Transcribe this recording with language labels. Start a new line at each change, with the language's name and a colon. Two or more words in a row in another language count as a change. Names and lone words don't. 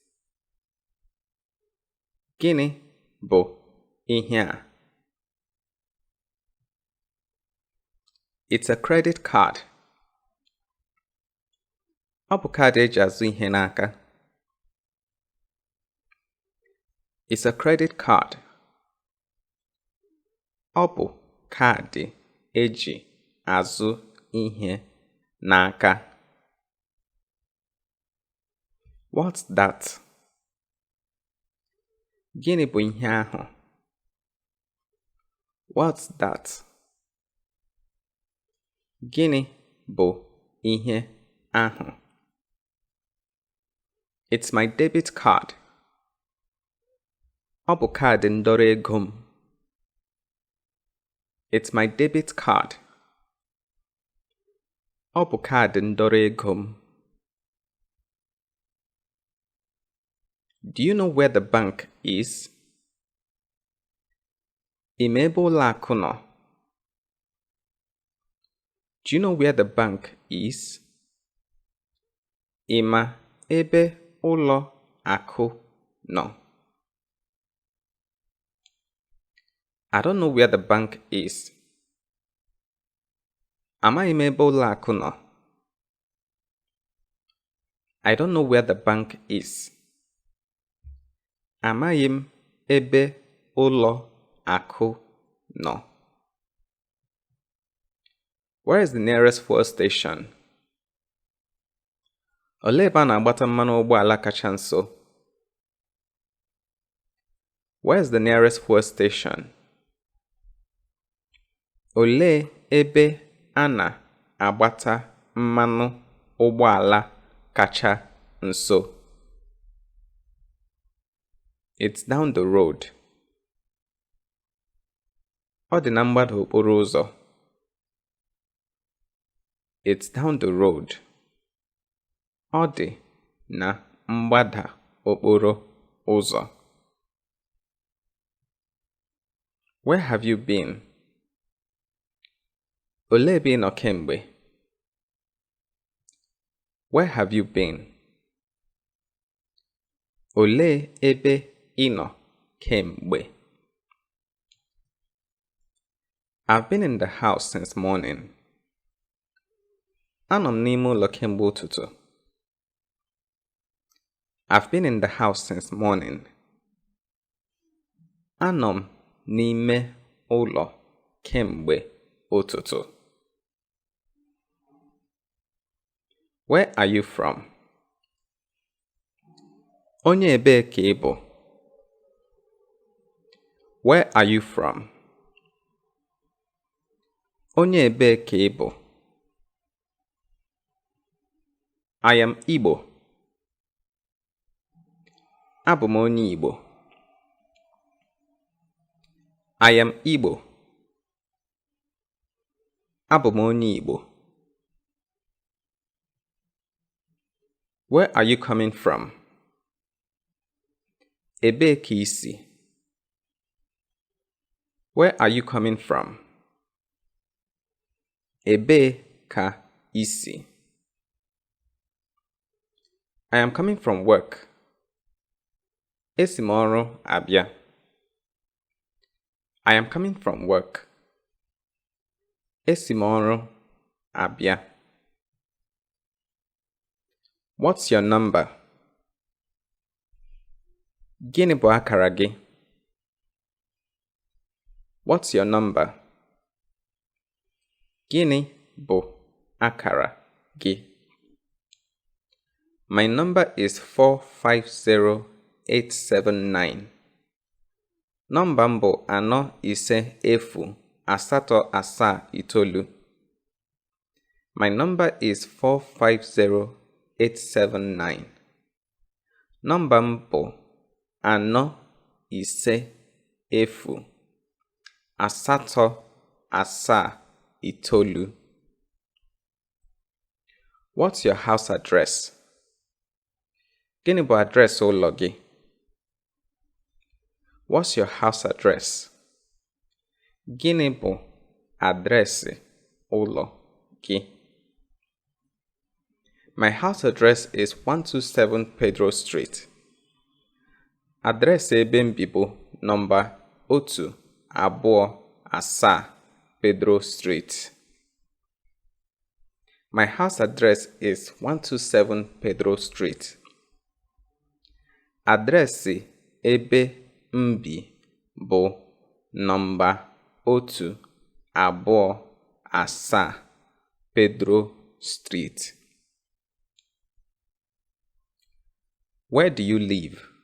Igbo: Gịnị bụ ihe a?
English: It's a credit card.
Igbo: Ọ bụ kaadị eji azụ ihe n'aka.
English: It's a credit card.
Igbo: Ọ bụ kaadị eji azụ ihe n'aka.
English: What's that?
Igbo: Gịnị bụ ihe ahụ?
English: What's that?
Igbo: Gịnị bụ ihe ahụ?
English: It's my debit card.
Igbo: Ọ bụ kaadị ndọrọ ego m.
English: It's my debit card.
Igbo: Ọ bụ kaadị ndọrọ ego m.
English: Do you know where the bank is?
Igbo: Ị ma ebe ụlọ akụ nọ?
English: Do you know where the bank is?
Igbo: Ị ma ebe ụlọ akụ nọ?
English: I don't know where the bank is.
Igbo: Amaghị m ebe ụlọ akụ nọ.
English: I don't know where the bank is.
Igbo: Amaghị m ebe ụlọ akụ nọ.
English: Where is the nearest fuel station?
Igbo: Olee ebe a na-agbata mmanụ ụgbọala kacha nso?
English: Where is the nearest fuel station?
Igbo: Olee ebe a na-agbata mmanụ ụgbọala kacha nso?
English: It's down the road.
Igbo: Ọ dị na mgbada okporo ụzọ.
English: It's down the road.
Igbo: Ọ dị na mgbada okporo ụzọ.
English: Where have you been?
Igbo: Olee ebe ị nọ kemgbe?
English: Where have you been?
Igbo: Olee ebe ị nọ kemgbe?
English: I've been in the house since morning.
Igbo: Anọ m n'ime ụlọ kemgbe ụtụtụ.
English: I've been in the house since morning.
Igbo: Anọ m n'ime ụlọ kemgbe ụtụtụ.
English: Where are you from?
Igbo: Onye ebee ka ị bụ?
English: Where are you from?
Igbo: Onye ebee ka ị bụ?
English: I am Igbo.
Igbo: Abụ m onye Igbo.
English: I am Igbo.
Igbo: Abụ m onye Igbo.
English: Where are you coming from?
Igbo: Ebee ka ị si?
English: Where are you coming from?
Igbo: Ebee ka ị si?
English: I am coming from work.
Igbo: Esi m ọrụ abịa.
English: I am coming from work.
Igbo: Esi m ọrụ abịa.
English: What's your number?
Igbo: Gịnị bụ akara gị?
English: What's your number?
Igbo: Gịnị bụ akara gị?
English: My number is 450879.
Igbo: Nọmba m bụ 4508879.
English: My number is 450879.
Igbo: Nọmba m bụ 4508879.
English: What's your house address?
Igbo: Gịnị bụ adreesị ụlọ gị?
English: What's your house address?
Igbo: Gịnị bụ adreesị ụlọ gị?
English: My house address is 127 Pedro Street.
Igbo: Adreesị ebe m bi bụ nọmba 127 Pedro Street.
English: My house address is 127 Pedro Street.
Igbo: Adreesị ebe m bi bụ nọmba 127 Pedro Street.
English: Where do you live?